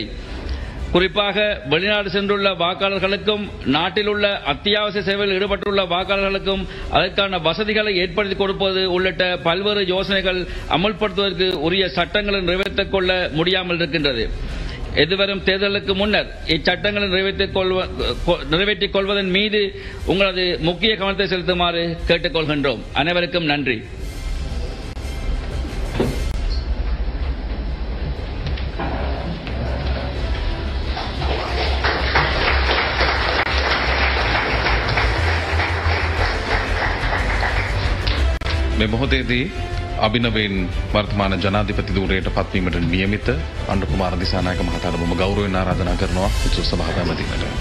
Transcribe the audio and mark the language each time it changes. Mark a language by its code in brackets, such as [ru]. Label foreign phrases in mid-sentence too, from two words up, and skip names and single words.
[ta] குறிப்பாக வெளிநாடு சென்றுள்ள வாக்காளர்களுக்கும் நாட்டில் உள்ள அத்தியாவசிய சேவையில் ஈடுபட்டுள்ள வாக்காளர்களுக்கும் அதற்கான வசதிகளை ஏற்படுத்தி கொடுப்பது உள்ளிட்ட பல்வேறு யோசனைகள் அமல்படுத்துவதற்கு உரிய சட்டங்களை நிறைவேற்றிக் கொள்ள முடியாமல் இருக்கின்றது. எதிர்வரும் தேர்தலுக்கு முன்னர் இச்சட்டங்களை நிறைவேற்றிக் கொள்வதன் மீது உங்களது முக்கிய கவனத்தை செலுத்துமாறு கேட்டுக்கொள்கின்றோம். அனைவருக்கும் நன்றி. [si] මේ මොහොතේදී අභිනවයෙන් වර්තමාන ජනාධිපති ධූරයට පත්වීමට නියමිත අනුර කුමාර දිසානායක මහතාට බොහොම ගෞරවයෙන් ආරාධනා කරනවා උත්සව සභාව පැවැත්වීමට.